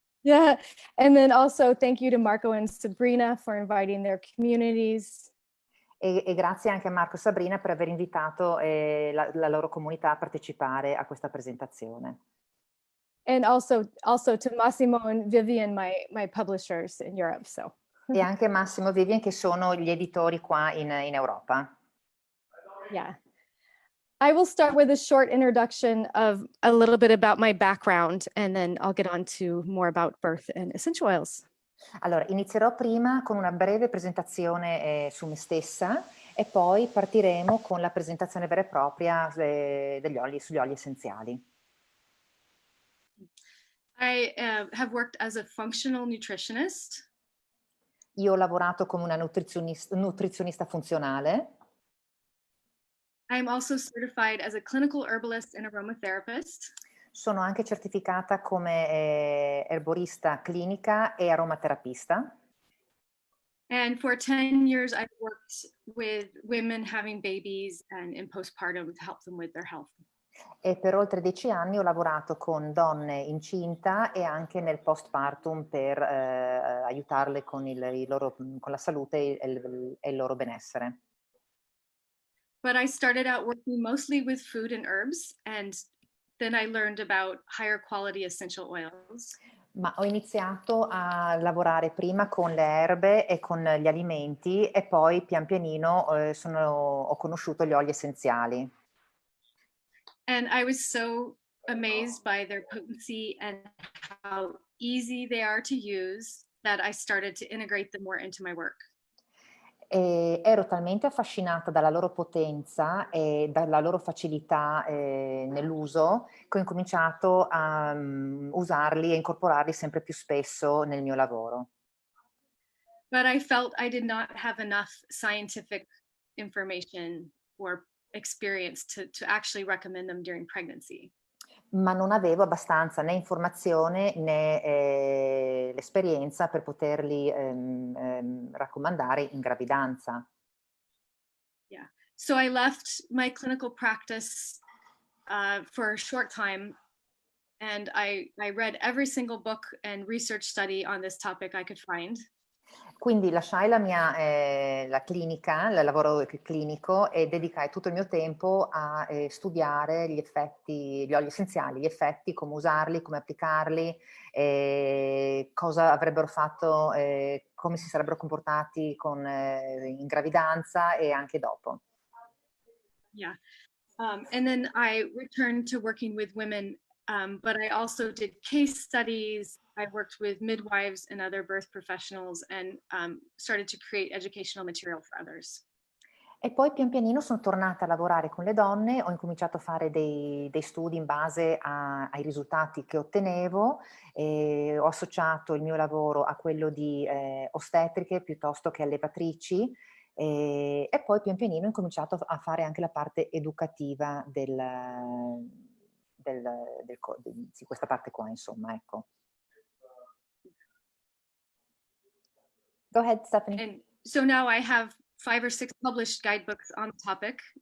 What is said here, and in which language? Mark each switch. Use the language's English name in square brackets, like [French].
[English] Yeah, and then also thank you to Marco and Sabrina for inviting their communities. [Italian] E grazie anche a Marco e Sabrina per aver invitato la loro comunità a partecipare a questa presentazione. [English] And also to Massimo and Vivian, my publishers in Europe. So. [Italian] E anche Massimo e Vivian che sono gli editori qua in Europa. Yeah. [English] I will start with a short introduction of a little bit about my background, and then I'll get on to more about birth and essential oils. [Italian] Allora, inizierò prima con una breve presentazione su me stessa e poi partiremo con la presentazione vera e propria sugli oli essenziali. [English] I have worked as a functional nutritionist. [Italian] Io ho lavorato come una nutrizionista funzionale. [English] I'm also certified as a clinical herbalist and aromatherapist. [Italian] Sono anche certificata come erborista clinica e aromaterapista. [English] And for 10 years, I've worked with women having babies and in postpartum to help them with their health. [Italian] E per oltre 10 anni ho lavorato con donne incinta e anche nel postpartum per aiutarle con la salute e il loro benessere. [English] But I started out working mostly with food and herbs, and then I learned about higher quality essential oils. [Italian] Ma ho iniziato a lavorare prima con le erbe e con gli alimenti e poi pian pianino ho conosciuto gli oli essenziali. [English] And I was so amazed by their potency and how easy they are to use that I started to integrate them more into my work. [Italian] E ero talmente affascinata dalla loro potenza e dalla loro facilità nell'uso che ho incominciato a usarli e incorporarli sempre più spesso nel mio lavoro. [English] But I felt I did not have enough scientific information or experience to actually recommend them during pregnancy. [Italian] Ma non avevo abbastanza né informazione né l'esperienza per poterli raccomandare in gravidanza. [English] Yeah, so I left my clinical practice for a short time, and I read every single book and research study on this topic I could find. [Italian] Quindi lasciai la clinica, il lavoro clinico e dedicai tutto il mio tempo a studiare gli oli essenziali, gli effetti, come usarli, come applicarli, cosa avrebbero fatto, come si sarebbero comportati in gravidanza e anche dopo. [English] Yeah, and then I returned to working with women, but I also did case studies. I worked with midwives and other birth professionals and started to create educational material for others. [Italian] E poi pian pianino sono tornata a lavorare con le donne, ho incominciato a fare dei studi in base ai risultati che ottenevo, e ho associato il mio lavoro a quello di ostetriche piuttosto che allevatrici e poi pian pianino ho incominciato a fare anche la parte educativa di questa parte qua, insomma, ecco. [English] Go ahead, Stephanie. And so now I have 5 or 6 published guidebooks on the topic.